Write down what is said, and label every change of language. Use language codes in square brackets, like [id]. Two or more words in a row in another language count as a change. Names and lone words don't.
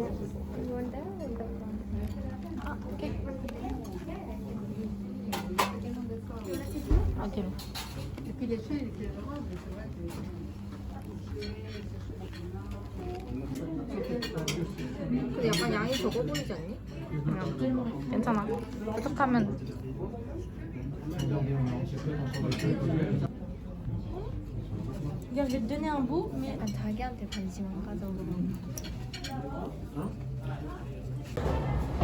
[ko] 아, 오케이. 어디로? 근데 약간 양이 적어 보이지 않니? 괜찮아. 부족하면 [fr] Regarde, je vais te donner un bout, mais [ko] 자기한테 관심 안 가져.